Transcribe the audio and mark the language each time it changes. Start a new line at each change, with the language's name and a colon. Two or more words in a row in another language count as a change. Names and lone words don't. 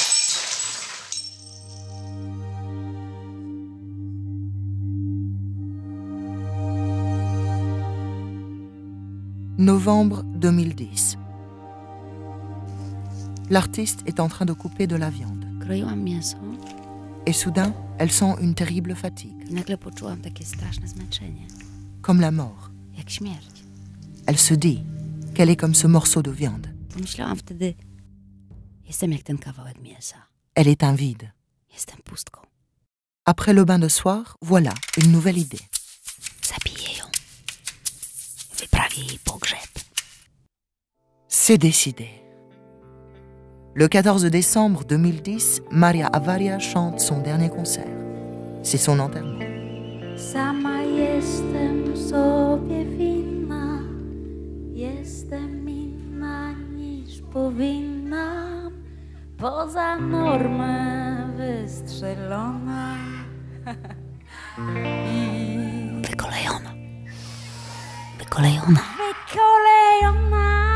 French: Novembre 2010. L'artiste est en train de couper de la viande.
Polish: Kroiłam mięso
French: Et soudain, elle sent une terrible fatigue,
Polish: i nagle poczułam takie straszne zmęczenie,
French: comme la mort.
Polish: jak śmierć.
French: Elle se dit qu'elle est comme ce morceau de viande.
Polish: Pomyślałam wtedy, jestem jak ten kawałek mięsa.
French: Elle est un vide.
Polish: Jestem pustką.
French: Après le bain de soir, voilà une nouvelle idée.
Polish: Zabiję ją. Wyprawię jej pogrzeb.
French: C'est décidé. Le 14 décembre 2010, Maria Avaria chante son dernier concert. C'est son enterrement.
Polish: Sama jestem sobie winna, jestem inna niż powinnam, poza normę wystrzelona. Wykolejona. Wykolejona. Wykolejona.